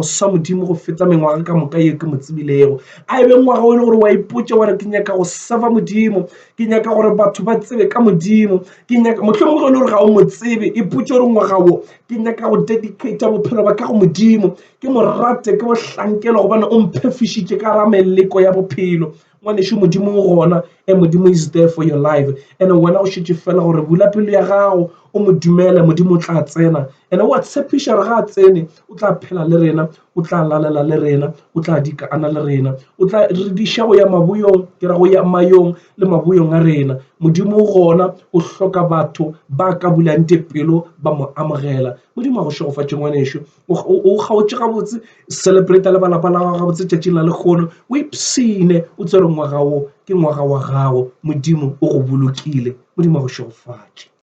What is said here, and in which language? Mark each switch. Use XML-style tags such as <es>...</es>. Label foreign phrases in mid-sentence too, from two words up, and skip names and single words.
<nso>sa modimo go feta mengwaga ka moka ye ke mo tsebilego a ebe ngwaga o e le gore wa iputša gore ke nyaka go sava modimo ke nyaka gore batho ba tsebe ka modimo ke nyaka mohlomongwe le gore ga o mo tsebe iputša gore ngwaga o ke nyaka go dedicate bophelo ba ka go modimo ke mo rate ke bo hlankela gobane o mphefišitše ka ra meleko ya bophelo ngwaneso modimo o gona modimo</nso> <en>is there for your life</en> <nso>and wena o šetše fela gore bula pelo ya gago o mo dumele modimo o tla tsena and o a tshepiša re ga a tsene o tla phela le rena o tla lalela le rena o tla dikaana le rena o tla re diša go ya maboyong ke ra go ya mayong le maboyong a rena modimo o gona o hloka batho ba ka bulang pelo ba mo amogela modimo a go šogofatše ngwaneso o kgaotše gabotse celebrate le balapa la gago gabotse tšatšing la lekgono o ipsene o tsere ngwaga wo ke ngwaga wa gago modimo o go bolokile modimo a go šogofatše</nso>